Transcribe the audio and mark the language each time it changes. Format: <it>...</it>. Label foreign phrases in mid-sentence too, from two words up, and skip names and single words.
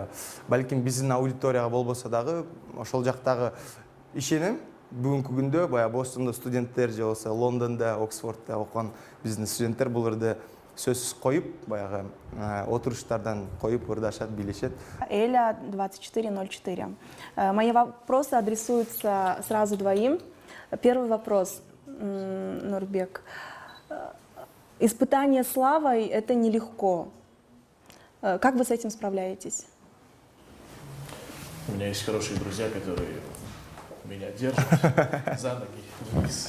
<ky>Балким биздин аудиторияга болбосо дагы ошол жактагы ишенем. Бүгүнкү күндө баягы Бостондо студенттер же болбосо Лондондо, Оксфорддо окуган биздин студенттер бул ырды сөзсүз коюп, баягы отуруштардан коюп ырдашат, билишет. Эля 2404.</ky> <ru>Мои вопросы адресуются сразу двоим. Первый вопрос, Нурбек. Испытание славой – это нелегко. Как вы с этим справляетесь? У меня есть хорошие друзья, которые меня держат за ноги вниз.</ru>